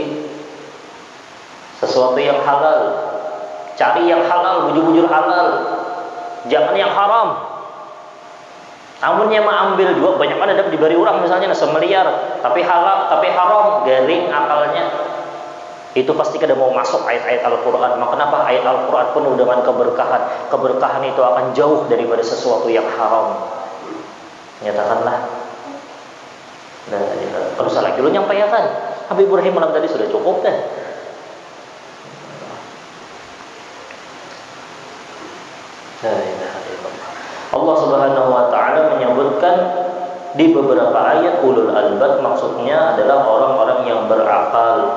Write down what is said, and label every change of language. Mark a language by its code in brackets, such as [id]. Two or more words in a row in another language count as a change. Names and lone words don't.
[id] Sesuatu yang halal, cari yang halal, bujur-bujur halal, jangan yang haram. [bjn] Amunnya mau ambil juga banyak ada diberi orang misalnya semeliar, tapi halal, tapi haram, garing akalnya. itu pasti kada mau masuk ayat-ayat Al-Quran. [id] Maka kenapa ayat Al-Quran penuh dengan keberkahan? Keberkahan itu akan jauh daripada sesuatu yang haram. Nyatakanlah. Nah, terus lagi lu nyampaikan. Habib Ibrahim malam tadi sudah cukup kan? [ar] الله سبحانه وتعالى [id] menyebutkan di beberapa ayat [ar] أولو الألباب, [id] maksudnya adalah orang-orang yang berakal.